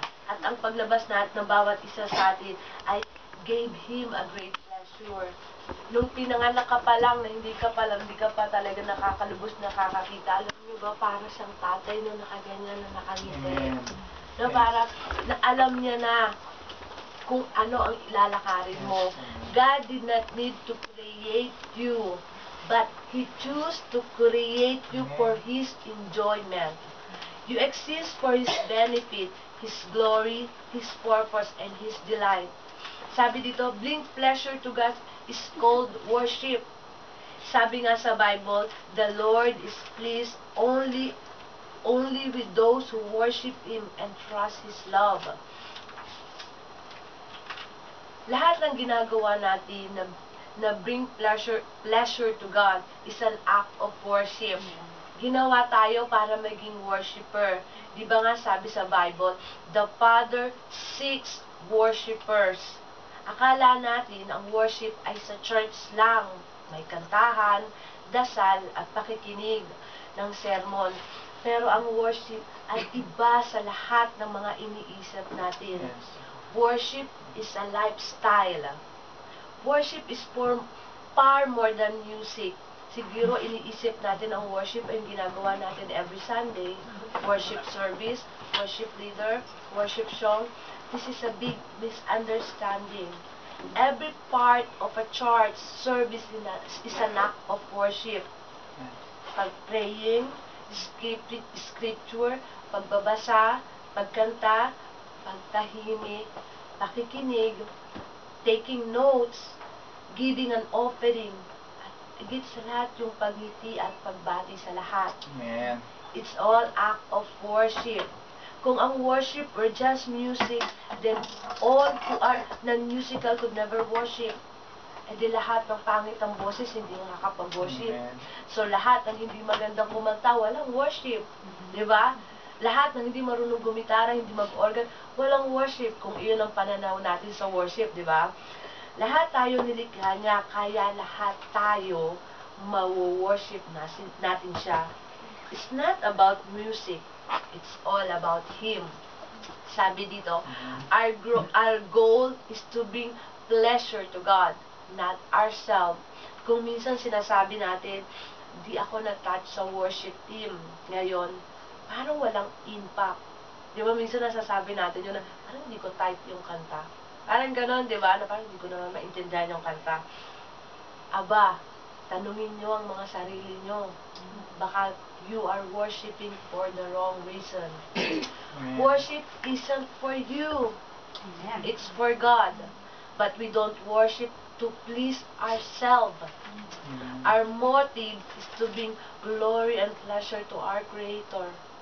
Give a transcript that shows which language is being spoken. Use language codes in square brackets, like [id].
[tl] At ang paglabas natin ng bawat isa sa atin ay [en] gave Him a great pleasure. [tl] Nung pinanganak ka pa lang, na hindi ka pa talaga nakakalubos, nakakakita, alam niyo ba, para siyang tatay na nakaganyan, na nakangiti. Na para, na alam niya na kung ano ang ilalakarin mo. [en] God did not need to create you, but He chose to create you for His enjoyment. You exist for His benefit, His glory, His purpose, and His delight. [tl] Sabi dito, [en] bring pleasure to God is called worship. [tl] Sabi nga sa Bible, [en] the Lord is pleased only with those who worship Him and trust His love. [tl] Lahat ng ginagawa natin na [en] bring pleasure to God is an act of worship. [tl] Ginawa tayo para maging worshiper. Di ba nga sabi sa Bible, [en] the Father seeks worshipers. [tl] Akala natin ang worship ay sa church lang. May kantahan, dasal, at pakikinig ng sermon. Pero ang worship ay iba sa lahat ng mga iniisip natin. [en] Worship is a lifestyle. Worship is far more than music. [tl] Siguro iniisip natin ang worship ay ginagawa natin every Sunday. [en] Worship service, worship leader, worship song. This is a big misunderstanding. Every part of a church service is an act of worship. [tl] Pag-praying, scripture, pagbabasa, pagkanta, pagtahimik, pakikinig, [en] taking notes, giving an offering, [tl] at higit sa lahat yung pagngiti at pagbati sa lahat. [en] Amen. It's all act of worship. [tl] Kung ang [en] worship were just music, then all who are non-musical could never worship. [tl] E di lahat ng pangit ang boses, hindi makakapag-worship. So lahat ng hindi magandang kumanta, walang worship. Di ba? Lahat ng hindi marunong gumitara, hindi mag-organ, walang worship. Kung iyon ang pananaw natin sa worship, di ba? Lahat tayo nilikha niya, kaya lahat tayo mawo-worship natin siya. [en] It's not about music. It's all about Him. [tl] Sabi dito, [en] our goal is to bring pleasure to God, not ourselves. [tl] Kung minsan sinasabi natin, di ako na-touch sa worship team ngayon, parang walang impact. Di ba minsan nasasabi natin yun na, parang hindi ko type yung kanta. Parang ganon, di ba? Na parang hindi ko naman maintindihan yung kanta. Aba, tanungin nyo ang mga sarili nyo. Baka [en] you are worshiping for the wrong reason. Worship isn't for you. It's for God. But we don't worship to please ourselves. Our motive is to bring glory and pleasure to our Creator.